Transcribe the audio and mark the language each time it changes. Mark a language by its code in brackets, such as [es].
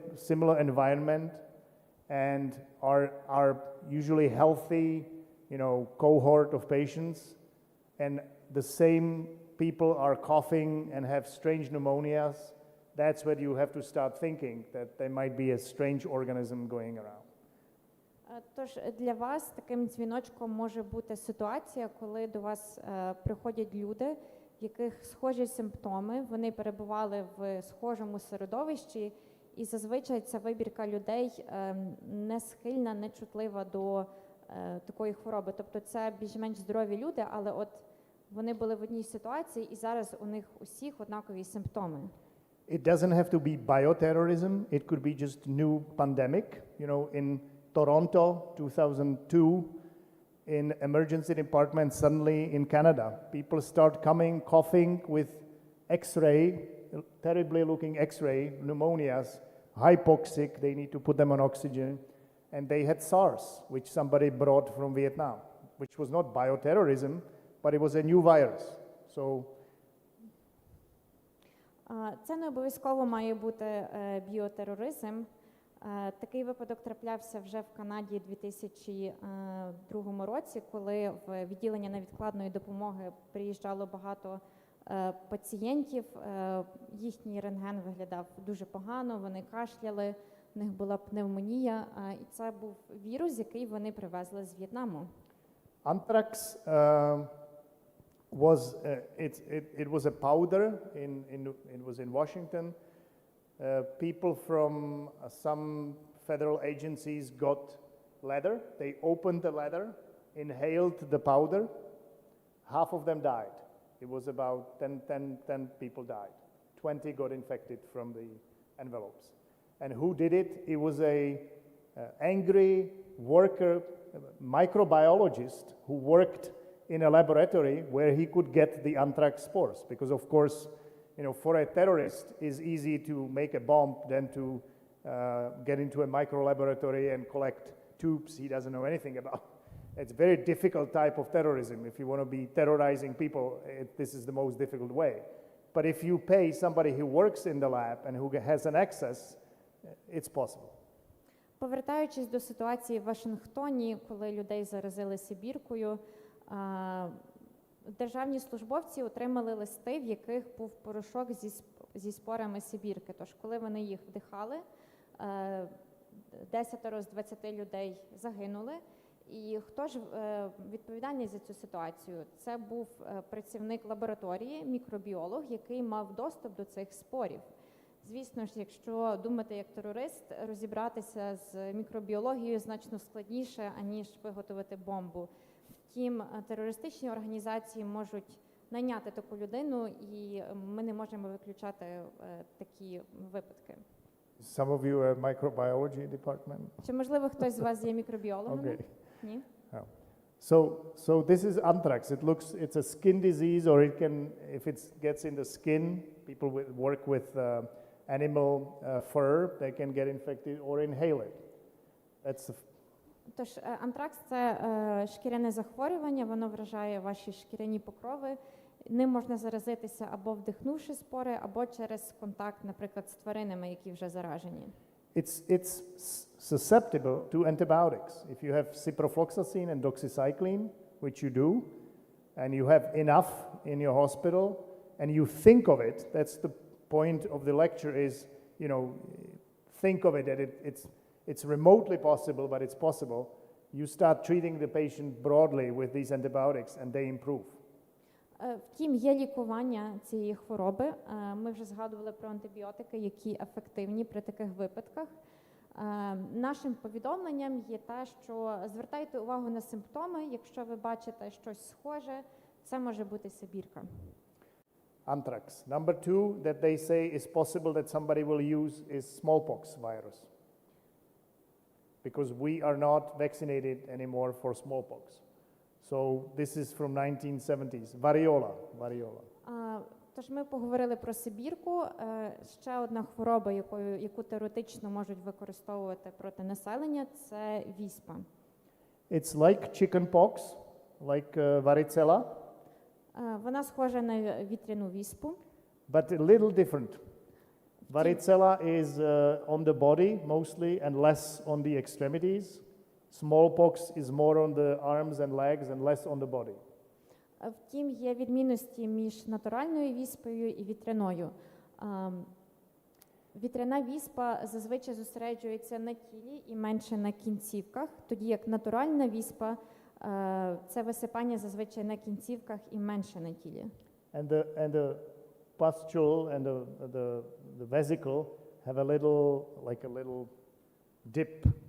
[en] similar environment, and are usually healthy, cohort of patients, and the same people are coughing and have strange pneumonias, that's where you have to start thinking that there might be a strange organism going around. [uk] Тож для вас таким дзвіночком може бути ситуація, коли до вас приходять люди, в яких схожі симптоми, вони перебували в схожому середовищі, і зазвичай ця вибірка людей не схильна, не чутлива до такої хвороби. Тобто це більш-менш здорові люди, але от вони були в одній ситуації, і зараз у них усіх однакові симптоми. [en] It doesn't have to be bioterrorism. It could be just new pandemic. In Toronto, 2002, in emergency department, suddenly in Canada, people start coming coughing with X-ray, terribly looking X-ray, pneumonias, hypoxic, they need to put them on oxygen, and they had SARS, which somebody brought from Vietnam, which was not bioterrorism, but it was a new virus. So [uk] це не обов'язково має бути біотероризм. Такий випадок траплявся вже в Канаді у 2002 році, коли в відділення невідкладної допомоги приїжджало багато пацієнтів, їхній рентген виглядав дуже погано, вони кашляли, в них була пневмонія, і це був вірус, який вони привезли з В'єтнаму. [en] Anthrax it was a powder it was in Washington. People from some federal agencies got leather. They opened the leather, inhaled the powder. Half of them died. It was about 10 people died. 20 got infected from the envelopes. And who did it? It was a angry worker, microbiologist who worked in a laboratory where he could get the anthrax spores. Because of course, for a terrorist, it's easy to make a bomb than to get into a micro laboratory and collect tubes he doesn't know anything about. It's a very difficult type of terrorism. If you want to be terrorizing people, this is the most difficult way. But if you pay somebody who works in the lab and who has an access, it's possible. [uk] Повертаючись до ситуації в Вашингтоні, коли людей заразили сибіркою, державні службовці отримали листи, в яких був порошок зі спорами сибірки. Тож, коли вони їх вдихали, 10 з 20 людей загинули, І хто ж відповідальний за цю ситуацію? Це був працівник лабораторії, мікробіолог, який мав доступ до цих спорів. Звісно ж, якщо думати як терорист, розібратися з мікробіологією значно складніше, аніж виготовити бомбу. Втім, терористичні організації можуть найняти таку людину, і ми не можемо виключати такі випадки. [en] Some of you are microbiology department. [uk] Чи, можливо, хтось з вас є мікробіологом? [en] Okay. [uk] Ні? [en] So this is anthrax. It's a skin disease, or it can, if it gets in the skin, people work with animal fur, they can get infected or inhale it. That's [uk] Тож антракс – це шкіряне захворювання, воно вражає ваші шкіряні покрови. Ним можна заразитися або вдихнувши спори, або через контакт, наприклад, з тваринами, які вже заражені. [en] It's susceptible to antibiotics. If you have ciprofloxacin and doxycycline, which you do, and you have enough in your hospital, and you think of it, that's the point of the lecture is, think of it that it's remotely possible, but it's possible. You start treating the patient broadly with these antibiotics and they improve. [uk] Втім, є лікування цієї хвороби. Ми вже згадували про антибіотики, які ефективні при таких випадках. Нашим повідомленням є те, що звертайте увагу на симптоми. Якщо ви бачите щось схоже, це може бути сибірка. [en] Anthrax. Number 2 that they say is possible that somebody will use is smallpox virus. Because we are not vaccinated anymore for smallpox. So this is from 1970s. Variola. [uk] Тож ми поговорили про сибірку. Ще одна хвороба, яку теоретично можуть використовувати проти населення, це віспа. [en] It's like chickenpox, like varicella. [uk] Вона схожа на вітряну віспу. [en] But a little different. Varicella is on the body mostly and less on the extremities. Smallpox is more on the arms and legs and less on the body. [uk] Втім, є відмінності між натуральною віспою і вітряною. Вітряна віспа зазвичай зосереджується на тілі і менше на кінцівках, тоді як натуральна віспа це висипання зазвичай на кінцівках і менше на тілі. [en] And the pustule and the vesicle have a little dip.